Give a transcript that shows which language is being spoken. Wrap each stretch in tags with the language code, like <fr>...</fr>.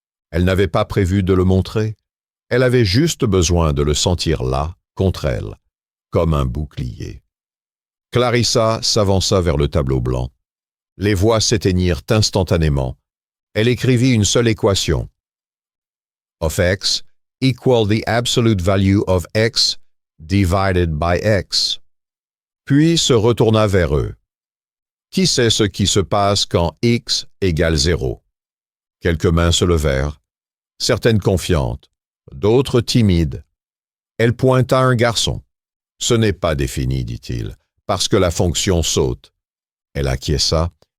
<fr>Elle n'avait pas prévu de le montrer. Elle avait juste besoin de le sentir là, contre elle, comme un bouclier. Clarissa s'avança vers le tableau blanc. Les voix s'éteignirent instantanément. Elle écrivit une seule équation.</fr> <en>Of x equal the absolute value of x divided by x.</en> <fr>Puis se retourna vers eux. Qui sait ce qui se passe quand x égale 0? Quelques mains se levèrent, certaines confiantes, d'autres timides. Elle pointa un garçon. Ce n'est pas défini, dit-il, parce que la fonction saute. Elle acquiesça.</fr>